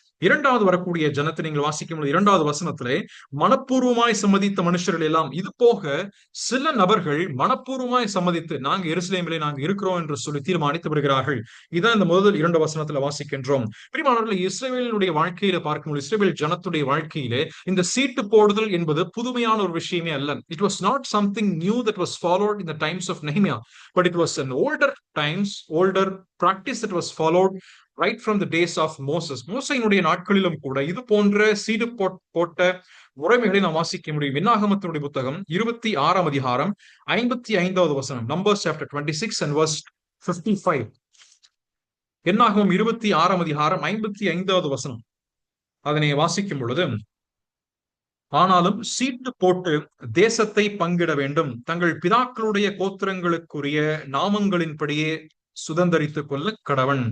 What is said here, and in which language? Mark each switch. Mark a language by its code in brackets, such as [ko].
[ta] இரண்டாவது வரக்கூடிய ஜனத்தை நீங்கள் வாசிக்கும் இரண்டாவது வசனத்திலே மனப்பூர்வமாய் சம்மதித்த மனுஷர்கள் எல்லாம், இது போக சில நபர்கள் மனப்பூர்வமாய் சம்மதித்து நாங்க எருசலேமிலே நாங்க இருக்கிறோம் என்று சொல்லி தீர்மானித்து வருகிறார்கள். இதான் இந்த முதல் இரண்டு வசனத்துல வாசிக்கின்றோம். பிரியமானவர்களே, இஸ்ரவேலினுடைய வாழ்க்கையில பார்க்கும்போது, இஸ்ரவேல் ஜனத்துடைய வாழ்க்கையிலே இந்த சீட்டு போடுதல் என்பது புதுமையான ஒரு விஷயமே அல்ல. [en] It was not something new that was followed in the times of Nehemiah, but it was an older practice that was followed right from the days of Moses. [ta] மோசையினுடைய நாட்களிலும் கூட இது போன்ற சீடு போட்ட முறைமைகளை நாம் வாசிக்க முடியும். என்னாகமத்தினுடைய புத்தகம் 26ஆம் அதிகாரம் 55வது வசனம், [en] Numbers chapter 26 and verse 55. [ta] என்னாகமம் 26ஆம் அதிகாரம் 55வது வசனம், அதனை வாசிக்கும் பொழுது, ஆனாலும் சீட்டு போட்டு தேசத்தை பங்கிட வேண்டும், தங்கள் பிதாக்களுடைய கோத்திரங்களுக்குரிய நாமங்களின்படியே சுதந்தரித்துக் கொள்ள கடவன்.